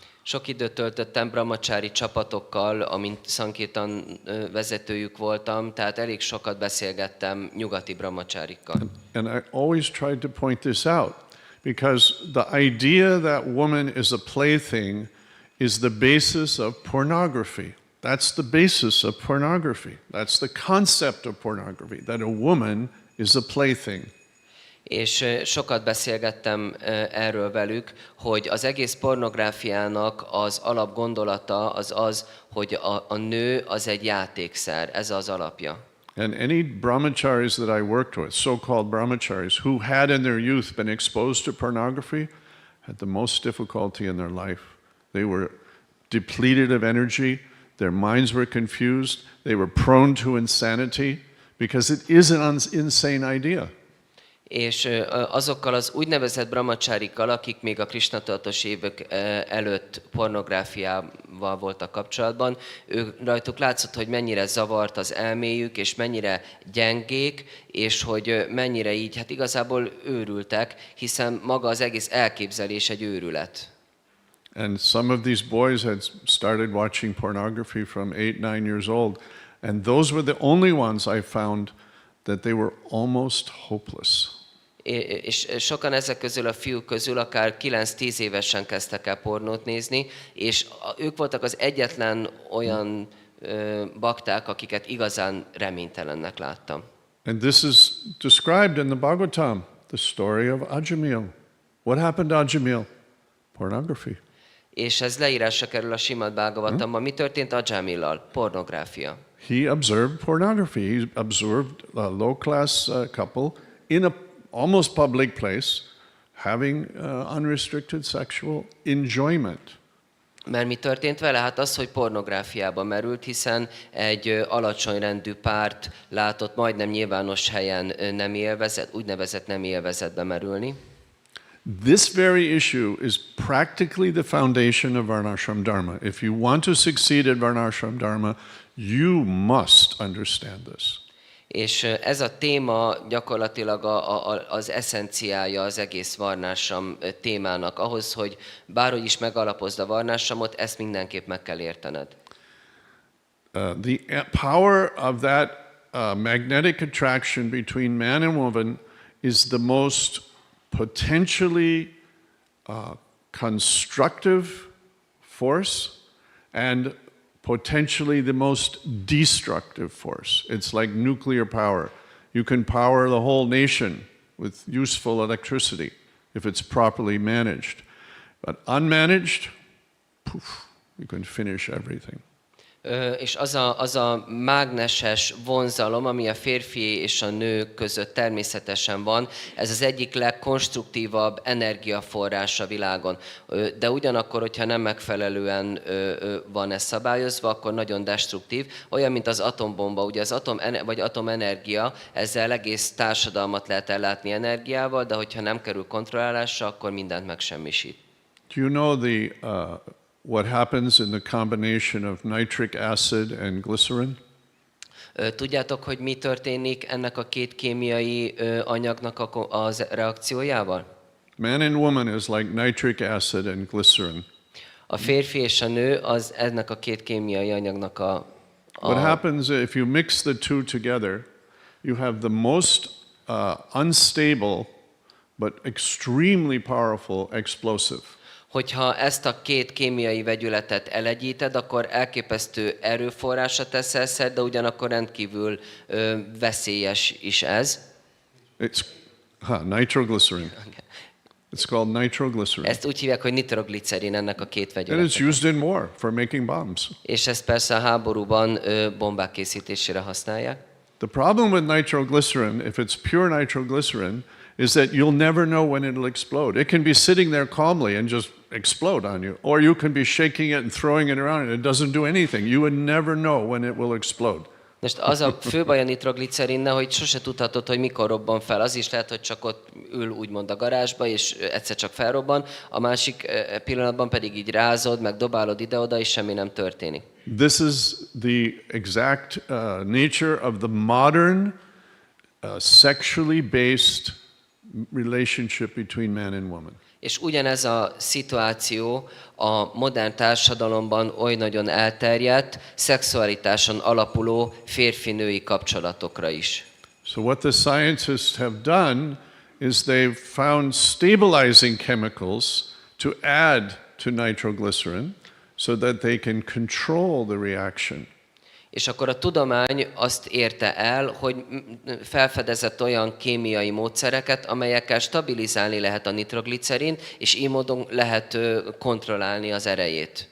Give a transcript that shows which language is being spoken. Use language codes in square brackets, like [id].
[hu] Sok időt töltöttem brahmacsári csapatokkal, amint Sankirtan vezetőjük voltam, tehát elég sokat beszélgettem nyugati brahmacsárikkal. [en] And I always tried to point this out, because the idea that woman is a plaything is the basis of pornography. That's the basis of pornography. That's the concept of pornography, that a woman is a plaything. [hu] És sokat beszélgettem erről velük, hogy az egész pornográfiának az alapgondolata az, hogy a nő az egy játékszer, ez az alapja. [en] And any brahmacharis that I worked with, so-called brahmacharis, who had in their youth been exposed to pornography, had the most difficulty in their life. They were depleted of energy. their minds were confused, they were prone to insanity, because it is an insane idea. [hu] És azokkal az úgynevezett brahmacsárikkal, akik még a Krisna tudatos évek előtt pornográfiával voltak kapcsolatban, rajtuk látszott, hogy mennyire zavart az elméjük, és mennyire gyengék, és hogy mennyire így, hát igazából őrültek, hiszen maga az egész elképzelés egy őrület. [en] And some of these boys had started watching pornography from 8-9 years old, and those were the only ones I found that they were almost hopeless. [hu] És sokan ezek közül a fiúk közül akár 9-10 évesen kezdtek el pornót nézni, és ők voltak az egyetlen olyan bakták, akiket igazán reménytelennek láttam. [en] And this is described in the Bhagavatam, the story of Ajamil. What happened to Ajamil? Pornography. [hu] És ez leírásra kerül a Simad Bhagavatamban. Mi történt Ajamillal? Pornográfia. [en] He observed pornography. He observed a low-class couple in a almost public place having unrestricted sexual enjoyment. [hu] Mert mi történt vele? Hát az, hogy pornográfiába merült, hiszen egy alacsony rendű párt látott majdnem nyilvános helyen nem élvezet, úgynevezett nem élvezetbe merülni. [en] This very issue is practically the foundation of Varnashram Dharma. If you want to succeed at Varnashram Dharma, you must understand this. [hu] És ez a téma gyakorlatilag az eszenciája az egész varnásram témának. Ahhoz, hogy bárhogy is megalapozd a varnásramot, ezt mindenképp meg kell értened. [en] The power of that magnetic attraction between man and woman is the most potentially constructive force and potentially the most destructive force. It's like nuclear power. You can power the whole nation with useful electricity if it's properly managed. But unmanaged, poof, you can finish everything. [hu] És az a mágneses vonzalom, ami a férfi és a nő között természetesen van, ez az egyik legkonstruktívabb energiaforrás a világon. De ugyanakkor, hogyha nem megfelelően van ez szabályozva, akkor nagyon destruktív. Olyan, mint az atombomba, ugye az atomenergia, ezzel egész társadalmat lehet ellátni energiával, de hogyha nem kerül kontrollálásra, akkor mindent megsemmisít. [en] Do you know what happens in the combination of nitric acid and glycerin? [hu] Tudjátok, hogy mi történik ennek a két kémiai anyagnak az reakciójával? [en] Man and woman is like nitric acid and glycerin. [hu] A férfi és a nő az ennek a két kémiai anyagnak [en] What happens if you mix the two together, you have the most unstable but extremely powerful explosive. [hu] Hogyha ezt a két kémiai vegyületet elegyíted, akkor elképesztő erőforrásra teszel szert, de ugyanakkor rendkívül veszélyes is ez. [en] It's nitroglycerin. It's called nitroglycerin. [hu] Ezt úgy hívják, hogy nitroglicerin ennek a két [en] And [hu] vegyület. [en] it's used in war for making bombs. [hu] És ezt persze a háborúban bombák készítésére használják. [en] The problem with nitroglycerin, if it's pure nitroglycerin, is that you'll never know when it'll explode. It can be sitting there calmly and just explode on you. Or you can be shaking it and throwing it around and it doesn't do anything. You would never know when it will explode. [hu] Most az a fő baj a nitroglicerinnel, hogy sose tudhatod, hogy mikor robban fel. Az is lehet, hogy csak ott ül úgymond a garázsba, és egyszer csak felrobban. A másik pillanatban pedig így rázod, meg dobálod ide-oda, és semmi nem történik. [en] This is the exact nature of the modern sexually based relationship between man and woman. [hu] És ugyanez a szituáció a modern társadalomban oly nagyon elterjedt, szexualitáson alapuló férfi-női kapcsolatokra is. [en] So what the scientists have done is they've found stabilizing chemicals to add to nitroglycerin so that they can control the reaction. [hu] És akkor a tudomány azt érte el, hogy felfedezett olyan kémiai módszereket, amelyekkel stabilizálni lehet a nitroglicerint, és így módon lehet kontrollálni az erejét.